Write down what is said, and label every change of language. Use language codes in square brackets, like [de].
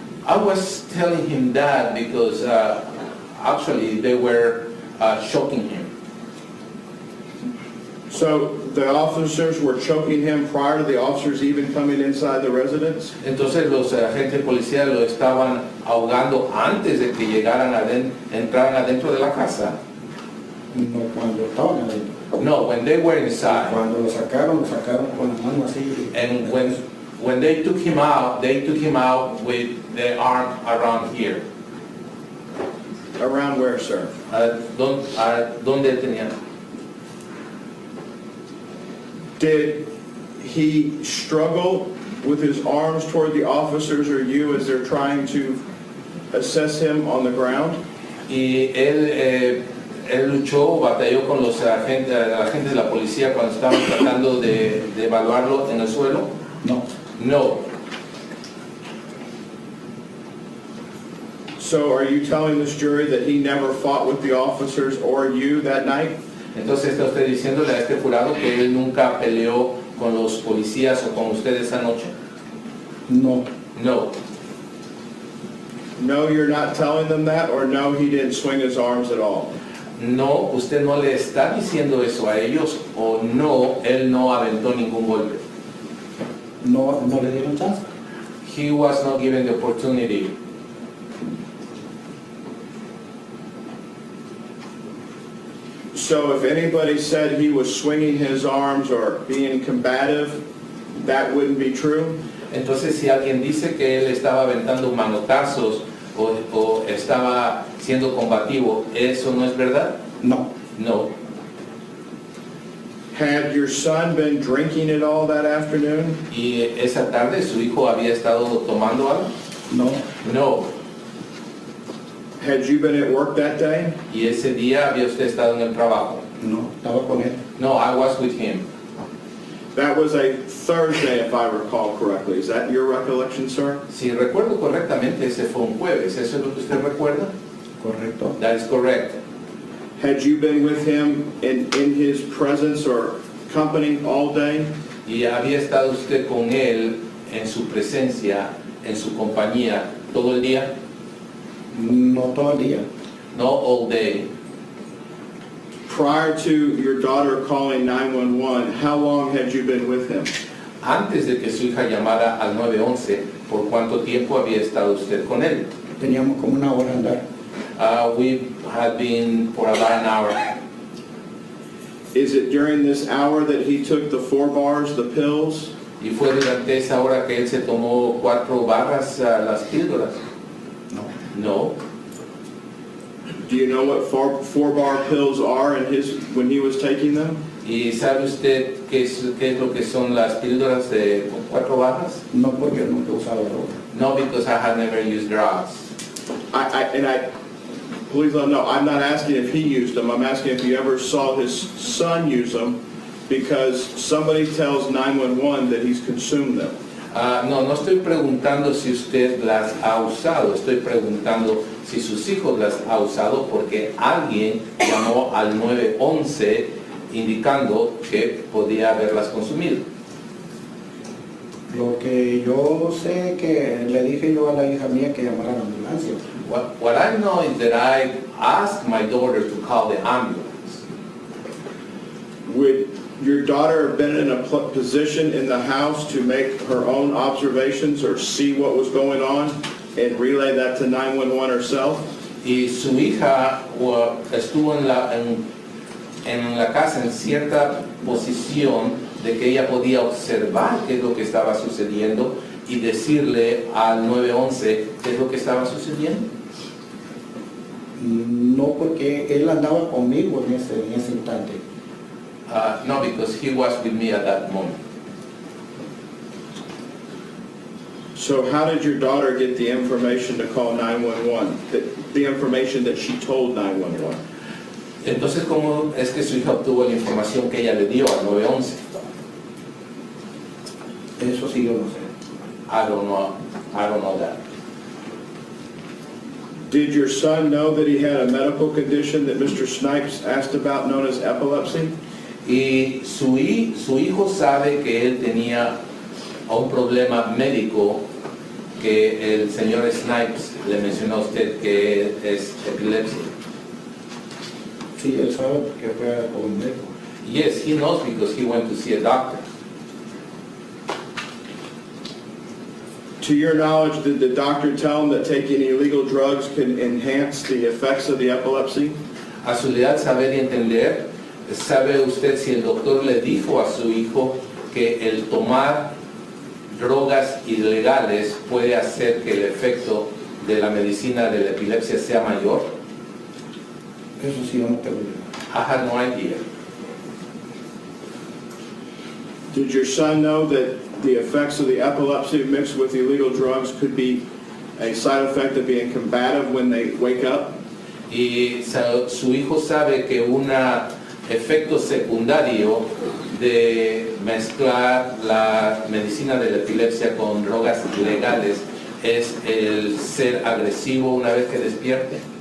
[en] I was telling him that because actually they were choking him. So the officers were choking him prior to the officers even coming inside the residence? [es] Entonces los agentes policiales lo estaban ahogando antes de que entraran adentro de la casa. No, cuando estaban adentro. [en] No, when they were inside. [es] Cuando lo sacaron con la mano así. [en] And when they took him out with the arm around here. Around where, sir? [es] ¿Dónde tenía? [en] Did he struggle with his arms toward the officers or you as they're trying to assess him on the ground? [es] Y él luchó, batalló con los agentes de la policía cuando estaban tratando de evaluarlo en el suelo. No. [en] No. So are you telling this jury that he never fought with the officers or you that night? [es] Entonces está usted diciéndole a este jurado que él nunca peleó con los policías o con usted esa noche. No. [en] No. No, you're not telling them that, or no, he didn't swing his arms at all? [es] No, usted no le está diciendo eso a ellos, o no, él no aventó ningún golpe. No le dieron chance. [en] He was not given the opportunity. So if anybody said he was swinging his arms or being combative, that wouldn't be true? [es] Entonces, si alguien dice que él estaba aventando manotazos o estaba siendo combativo, ¿eso no es verdad? No. [en] No. Had your son been drinking at all that afternoon? [es] ¿Y esa tarde su hijo había estado tomando algo? No. [en] No. Had you been at work that day? [es] ¿Y ese día había usted estado en el trabajo? No, estaba con él. [en] No, I was with him. That was a Thursday, if I recall correctly. Is that your recollection, sir? [es] Si recuerdo correctamente, ese fue un jueves. ¿Eso es lo que usted recuerda? Correcto. [en] That is correct. Had you been with him in his presence or company all day? [es] ¿Y había estado usted con él en su presencia, en su compañía, todo el día? No todo el día. [en] No all day. Prior to your daughter calling 911, how long had you been with him? [es] Antes de que su hija llamara al 911, ¿por cuánto tiempo había estado usted con él? Teníamos como una hora andar. [en] We had been for about an hour. Is it during this hour that he took the 4 bars, the pills? [es] Y fue durante esa hora que él se tomó 4 barras, las píldoras. No. [en] No. Do you know what 4-bar pills are when he was taking them? [es] ¿Y sabe usted qué es lo que son las píldoras de 4 barras? No, porque nunca he usado droga. [en] No, because I had never used drugs. Please let him know, I'm not asking if he used them. I'm asking if you ever saw his son use them, because somebody tells 911 that he's consumed them. [es] No estoy preguntando si usted las ha usado, estoy preguntando si sus hijos las ha usado porque alguien llamó al 911 indicando que podía haberlas consumido. Lo que yo sé que le dije yo a la hija mía que llamara a la ambulancia. [en] What I know is that I asked my daughter to call the ambulance. Would your daughter have been in a position in the house to make her own observations or see what was going on and relay that to 911 herself? [es] Y su hija estuvo en la casa en cierta posición de que ella podía observar qué es lo que estaba sucediendo y decirle al 911 qué es lo que estaba sucediendo. No, porque él andaba conmigo en ese instante. [en] No, because he was with me at that moment. So how did your daughter get the information to call 911? The information that she told 911? [es] Entonces, ¿cómo es que su hija obtuvo la información que ella le dio al 911? Eso sí yo no sé. [en] I don't know that. Did your son know that he had a medical condition that Mr. Snipes asked about known as epilepsy? [es] Y su hijo sabe que él tenía un problema médico que el señor Snipes le mencionó a usted que es epilepsia. Sí, él sabe porque fue con un médico. [en] Yes, he knows because he went to see a doctor. To your knowledge, did the doctor tell him that taking illegal drugs can enhance the effects of the epilepsy? [es] A su edad, saber y entender, ¿sabe usted si el doctor le dijo a su hijo que el tomar drogas ilegales puede hacer que el efecto de la medicina de la epilepsia sea mayor? Eso sí yo no tengo idea. [en] I had no idea. Did your son know that the effects of the epilepsy mixed with illegal drugs could be a side effect of being combative when they wake up? [es] Y su hijo sabe que un efecto secundario de mezclar la medicina de la epilepsia con drogas ilegales es el ser agresivo una vez que despierte.